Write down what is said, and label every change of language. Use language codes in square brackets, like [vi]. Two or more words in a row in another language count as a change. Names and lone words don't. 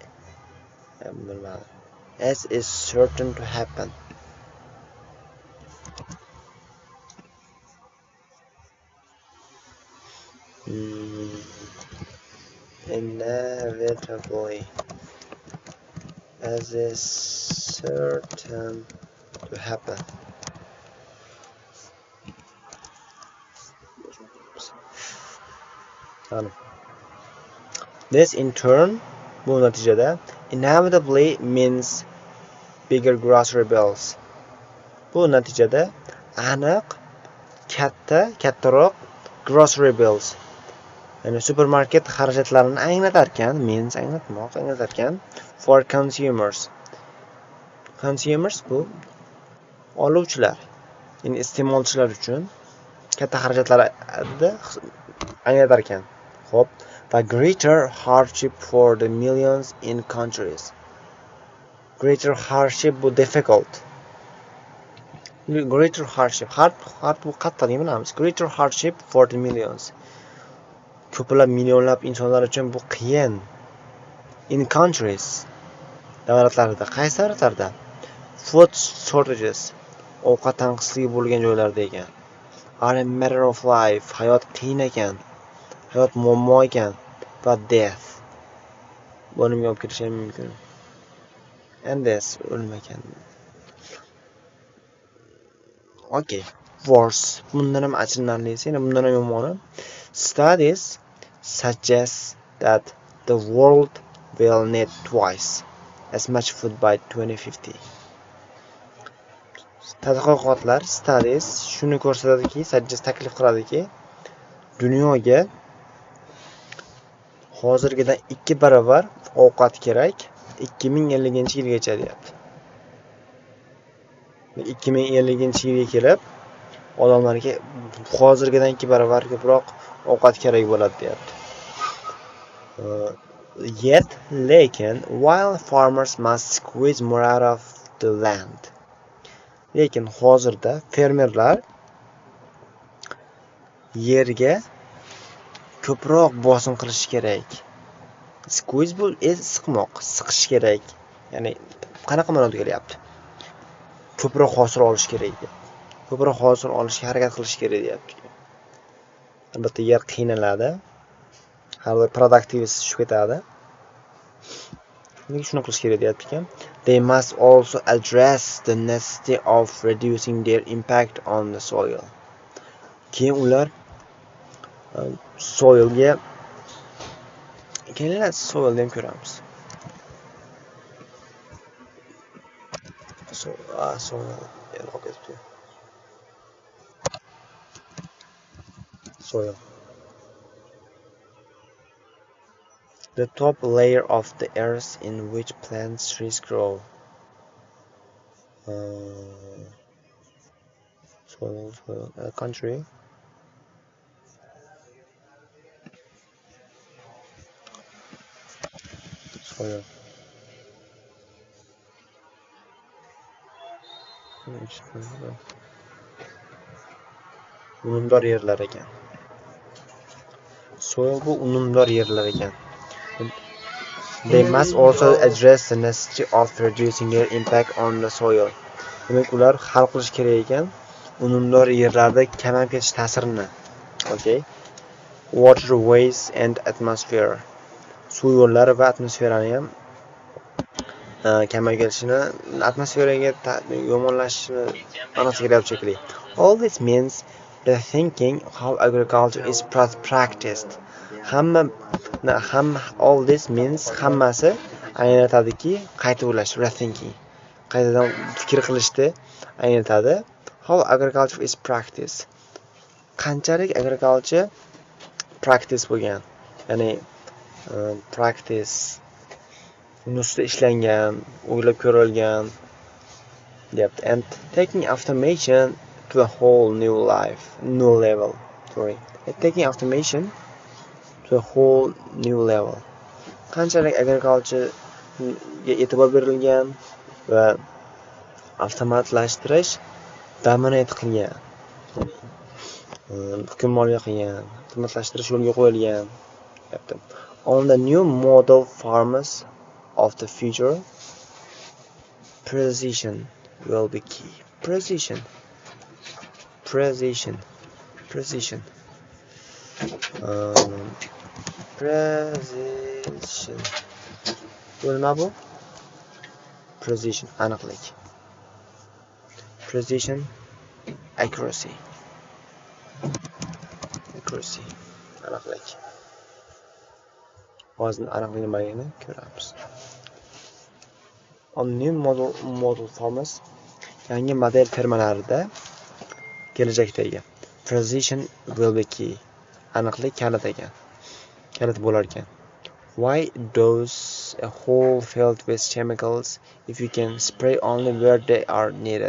[en] as is certain to happen inevitably as is certain to happen this in turn [uz] bu natijada [en] inevitably means bigger grocery bills [uz] bu natijada aniq kattaroq [en] grocery bills [uz] ya'ni supermarket xarajatlarini anglatarkan [en] for consumers [uz] bu oluvchilar ya'ni iste'molchilar uchun katta xarajatlarni anglatarkan xo'p va [en] greater hardship for the millions in countries greater hardship bu difficult greater hardship hard [uz] bu qattiq deb bilamiz [en] greater hardship for the millions [uz] ko'plab millionlab insonlar uchun bu qiyin [en] in countries [uz] davlatlarda qaysi davlatlarda [en] food shortages [uz] ovqat tanqisligi bo'lgan joylarda ekan [en] are a matter of life [uz] hayot qiyin ekan hayot muammo ekan va death o'limga olib kelishi mumkin [en] and death [uz] o'lim ekan [en] okay worse [uz] bundan ham achinarlisi yana bundan ham yomoni [en] studies suggest that the world will need twice as much food by 2050 [uz] tadqiqotlar studies shuni ko'rsatadiki taklif qiladiki dunyoga hozirgidan 2 barobar ovqat kerak 2050-yilgacha deyapti 2050-yilga kelib odamlarga hozirgidan 2 barobar ko'proq ovqat kerak bo'ladi deyapti yet lekin [en] while farmers must squeeze more out of the land [uz] lekin hozirda fermerlar yerga ko'proq bosim qilish kerak squeeze bu siqish kerak ya'ni qanaqa ma'noda kelyapti ko'proq hosil olish kerak ko'proq hosil olishga harakat qilish kerak deyapti albatta yer qiynaladi har bir productivity tushib ketadi nega shuni qilish kerak deyapti ekan [en] they must also address the necessity of reducing their impact on the soil [uz] keyin ular soilga kelinglar soilni ham ko'ramiz [en] soil the top layer of the earth in which plants trees grow soil country soil [uz] unumdor yerlar ekan soil bu unumdor yerlar ekan [en] they must also address the necessity of reducing their impact on the soil [uz] demak ular hal qilish kerak ekan unumdor yerlarda kamayib ketish ta'sirini [en] okay waterways and atmosphere [uz] suv yo'llari va atmosferani ham kamayib kelishini, atmosferaga yomonlashishini ma'nosiga kelyapti shekilli. [en] All this means rethinking how agriculture is practiced. All this means [uz] hammasi anglatadiki, qayta o'ylash, rethinking. Qaytadan fikr qilishni anglatadi. [en] How agriculture is practiced. [uz] Qanchalik agriculture practice bo'lgan. Ya'ni practice ustida ishlangan, o'ylab ko'rilgan deyapti. [en] And taking automation to a whole new level. Taking automation to a whole new level. [uz] Qanchalik agriculture ga e'tibor berilgan va avtomatlashtirish dominate qilgan. Hukmronlik qilgan, avtomatlashtirish yo'lga qo'yilgan deyapti. [en] On the new model farmers of the future, precision will be key. Precision. Precision. [uz] Nima bu? Precision, aniqlik. [en] Precision, accuracy, [uz] aniqlik. Hozir aniqlik nimaligini ko'ramiz. [en] On new model farmers, [uz] yangi model fermalarida kelajakdagi [en] precision will be key. [uz] Aniqlik kalit bo'lar ekan. [en] Why dose a whole field with chemicals if you can spray only where they are needed?